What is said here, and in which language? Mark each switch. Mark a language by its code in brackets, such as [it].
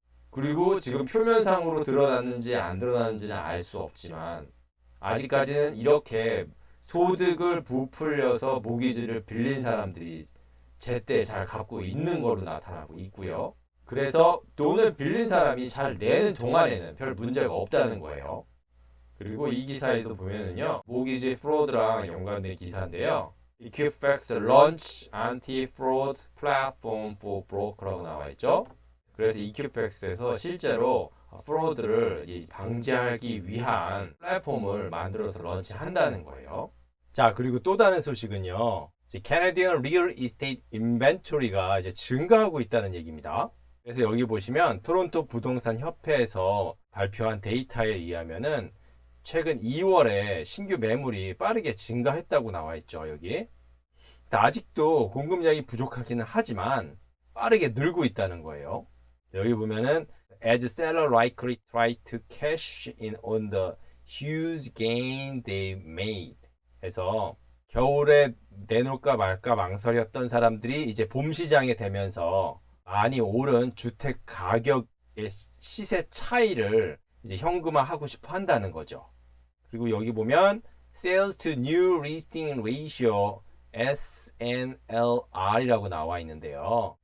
[ko] 그리고 지금 표면상으로 드러났는지 안 드러났는지는 알 수 없지만 아직까지는 이렇게 소득을 부풀려서 모기지를 빌린 사람들이 제때 잘 갚고 있는 걸로 나타나고 있고요. 그래서 돈을 빌린 사람이 잘 내는 동안에는 별 문제가 없다는 거예요. 그리고 이 기사에도 보면은요, 모기지 프로드랑 연관된 기사인데요. [en] Equifax Launch Anti-Fraud Platform for Broker라고 [ko] 나와 있죠. 그래서 Equifax에서 실제로 프로드를 방지하기 위한 플랫폼을 만들어서 런치한다는 거예요. 자, 그리고 또 다른 소식은요. 캐네디언 리얼 이스테이트 인벤토리가 이제 증가하고 있다는 얘기입니다. 그래서 여기 보시면 토론토 부동산 협회에서 발표한 데이터에 의하면은 최근 2월에 신규 매물이 빠르게 증가했다고 나와 있죠, 여기. 아직도 공급량이 부족하기는 하지만 빠르게 늘고 있다는 거예요. 여기 보면은 [en] as seller likely try to cash in on the huge gain they made. [ko] 그래서 겨울에 내놓을까 말까 망설였던 사람들이 이제 봄 시장에 되면서 많이 오른 주택 가격의 시세 차이를 이제 현금화하고 싶어 한다는 거죠. 그리고 여기 보면 Sales to New Listing Ratio SNLR이라고 나와 있는데요.